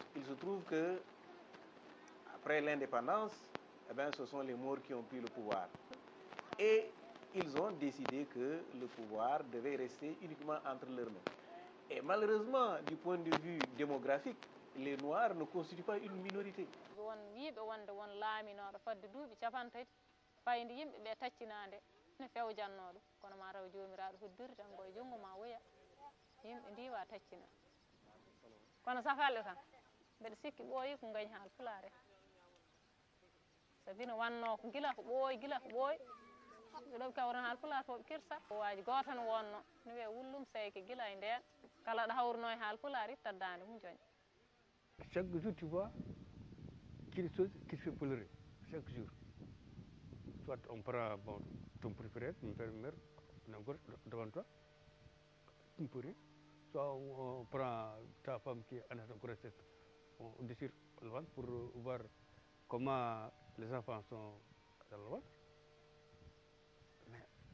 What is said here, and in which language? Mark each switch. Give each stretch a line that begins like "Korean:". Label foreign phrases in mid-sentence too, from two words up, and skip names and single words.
French: Il se trouve que après l'indépendance, eh bien, ce sont les Maures qui ont pris le pouvoir. Et ils ont décidé que le pouvoir devait rester uniquement entre leurs mains. Et malheureusement, du point de vue démographique, les Noirs ne constituent pas une minorité.
Fula: won wiiɓe wonde won laaminoɗo fadde duuɓi capantati fayde yimɓe ɓe taccinade ne fewjanno ɗum kono ma taw jomiraɗo hoddiri tan koye junggo ma woya yimɓe ndiwa taccina kono safalɓe kam mbeɗa sikki ɓooyi ko gañi haal Pulaar sabi no wanno ko gila ko ɓooyi ɓeɗo kawren haal Pulaar fof ɓe kirsa waji goto ne wonno ne wiye wullum seyke gila e nden kala ɗo hawruno e haal Pulaar itta dande mum joña.
French: Chaque jour, tu vois quelque chose qui se fait pleurer. Chaque jour. Soit on prend ton préféré, ton père-mère, devant toi, tu ne peux rien. Soit on prend ta femme qui est en grossesse, on déchire le ventre pour voir comment les enfants sont dans le ventre.